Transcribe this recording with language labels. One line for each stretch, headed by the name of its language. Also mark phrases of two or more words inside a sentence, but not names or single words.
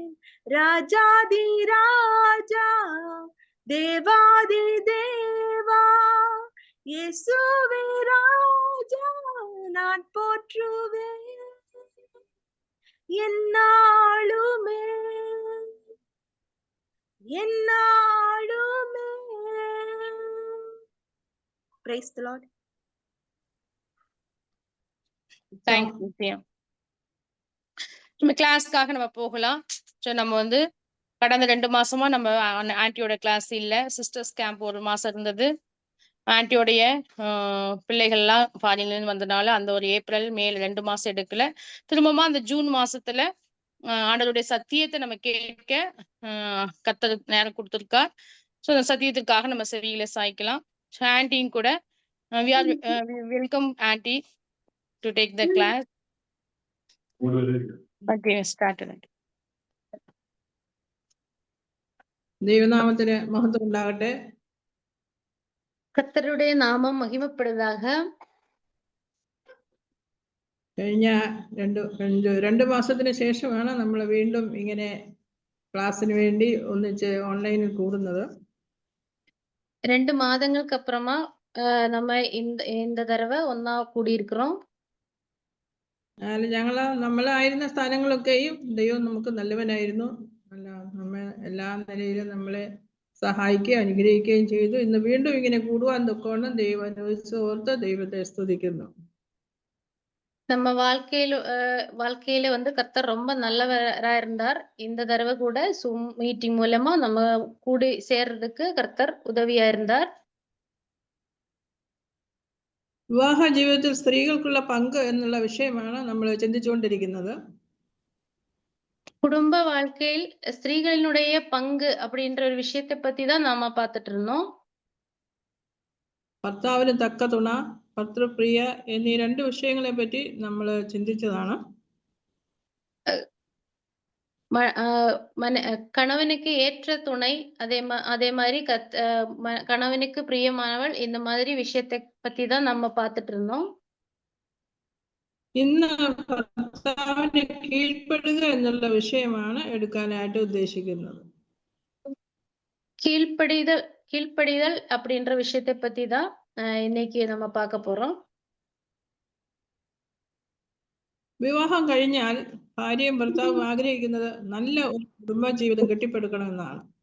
Tamil: ராஜாதி ராஜா தேவாதி தேவா இயேசுவே ராஜா நான் போற்றுவேன். என்னாலுமே என்னாலுமே.
English: Praise the Lord.
Tamil: தேங்க்ஸ் நித்யா. நம்ம கிளாஸ்க்காக நம்ம போகலாம். ஸோ நம்ம வந்து கடந்த 2 மாசமா நம்ம ஆன்ட்டியோட கிளாஸ் இல்ல. சிஸ்டர்ஸ் கேம்ப் 1 மாசம் இருந்தது. ஆன்ட்டியோடைய பிள்ளைகள்லாம் ஃபாரின்லேருந்து வந்தனால அந்த ஒரு ஏப்ரல், மேல 2 மாசம் எடுக்கல. திரும்பமா அந்த ஜூன் மாசத்துல ஆண்டவருடைய சத்தியத்தை நம்ம கேட்க கர்த்தர் நேரம் கொடுத்திருக்கார். ஸோ அந்த சத்தியத்திற்காக நம்ம செவியில சாய்க்கலாம். ஸோ ஆன்ட்டியும் கூட
English: we are welcome aunty to take the class. Okay, started.
Malayalam: ദൈവനാമത്തിന് മഹത്വം ഉണ്ടാകട്ടെ. കർത്തരുടെ നാമം മഹിമപ്പെടുന്നதாக. കഴിഞ്ഞ രണ്ട് മാസത്തിന് ശേഷമാണ് നമ്മൾ വീണ്ടും ഇങ്ങനെ ക്ലാസ്സിന് വേണ്ടി ഒന്നിച്ച് ഓൺലൈനിൽ കൂടുന്നത്.
Tamil: 2 மாதங்களுக்கு அப்புறமா நம்ம இந்த தடவை ஒண்ணா கூடியிருக்கிறோம்.
Malayalam: നമ്മളായിരുന്ന സ്ഥാനങ്ങളൊക്കെയും ദൈവം നമുക്ക് നല്ലവനായിരുന്നു. നമ്മെ എല്ലാ നിലയിലും നമ്മളെ സഹായിക്കുകയും അനുഗ്രഹിക്കുകയും ചെയ്തു. ഇന്ന് വീണ്ടും ഇങ്ങനെ കൂടുവാൻ തൊക്കോണം ദൈവം അനുവദിച്ച് ഓർത്ത് ദൈവത്തെ സ്തുതിക്കുന്നു.
Tamil: நம்ம வாழ்க்கையில வந்து கர்த்தர் ரொம்ப நல்லவரா இருந்தார். இந்த தடவை கூட Zoom மீட்டிங் மூலமா நம்ம கூடி சேர்றதுக்கு கர்த்தர் உதவியா இருந்தார்.
Malayalam: വിവാഹ ജീവിതത്തിൽ സ്ത്രീകൾക്കുള്ള പങ്ക് എന്നുള്ള വിഷയമാണ് നമ്മൾ ചിന്തിച്ചുകൊണ്ടിരിക്കുന്നത്.
Tamil: குடும்ப வாழ்க்கையில் ஸ்திரீகளினுடைய பங்கு அப்படின்ற ஒரு விஷயத்தை பத்தி தான் நாம பார்த்துட்டு இருந்தோம்.
Malayalam: ഭർത്താവിന് തക്ക തുണ, ഭർതൃപ്രിയ എന്നീ 2 വിഷയങ്ങളെ പറ്റി നമ്മൾ ചിന്തിച്ചതാണ്.
Tamil: கணவனுக்கு ஏற்ற துணை, அதே மாதிரி கணவனுக்கு பிரியமானவள், இந்த மாதிரி விஷயத்தை பத்தி தான் நம்ம பார்த்துட்டு இருந்தோம்.
Malayalam: ഇന്ന് ഭർത്താവിന് കീഴ്പ്പെടുക എന്നുള്ള വിഷയമാണ് എടുക്കാനായിട്ട് ഉദ്ദേശിക്കുന്നത്.
Tamil: கீழ்ப்படிதல் அப்படின்ற விஷயத்தை பத்தி தான் இன்னைக்கு நம்ம பார்க்க போறோம்.
Malayalam: വിവാഹം കഴിഞ്ഞാൽ ഭാര്യയും ഭർത്താവും ആഗ്രഹിക്കുന്നത് നല്ല ഒരു കുടുംബ ജീവിതം കെട്ടിപ്പടുക്കണമെന്നാണ്.